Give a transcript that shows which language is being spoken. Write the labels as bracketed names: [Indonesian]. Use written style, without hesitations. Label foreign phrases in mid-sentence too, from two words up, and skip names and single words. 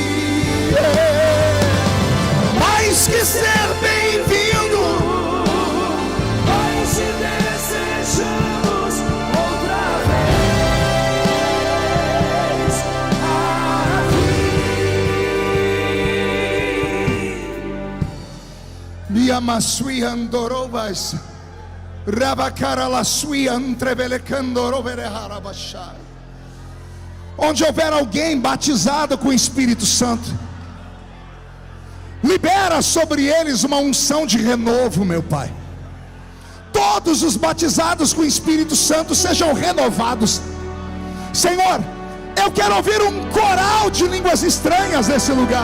[Portuguese] Mais que ser bem-vindo, nós te desejamos outra vez aqui. Miamasui andorovas, rabacara la sui antrebelecando rovere harabashai. Onde houver alguém batizado com o Espírito Santo, libera sobre eles uma unção de renovo, meu Pai. Todos os batizados com o Espírito Santo sejam renovados. Senhor, eu quero ouvir um coral de línguas estranhas nesse lugar.